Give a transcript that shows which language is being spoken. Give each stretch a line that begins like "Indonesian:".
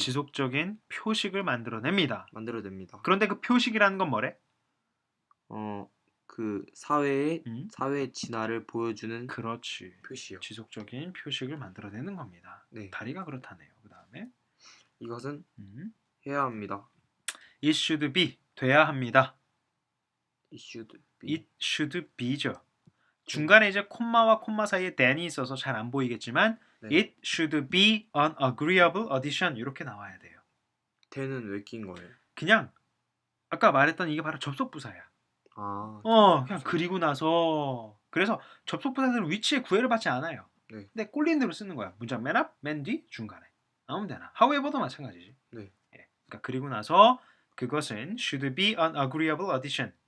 Korean: 지속적인 표식을 만들어냅니다. 만들어냅니다. 그런데 그 표식이라는 건 뭐래? 그 사회의 진화를 보여주는 그렇지. 표시요. 지속적인 표식을 만들어내는 겁니다. 네. 다리가 그렇다네요. 그다음에 이것은 해야 합니다.
English: it should be 돼야 합니다. it should be죠.
Korean: 중간에 이제 콤마와 콤마 사이에 than이 있어서 잘 안 보이겠지만 네.
English: it should be an agreeable addition 이렇게 나와야 돼요.
Korean: the는 왜 낀 거예요? 그냥 아까 말했던 이게 바로 접속부사야. 아, 그냥 그리고 나서 그래서 접속부사들은 위치에 구애를 받지 않아요. 네. 근데 꼴린 대로 쓰는 거야. 문장 맨 앞, 맨 뒤, 중간에. 아무 데나. however도 마찬가지지. 네. 예.
English: 그러니까 그리고 나서 그것은 should be an agreeable addition.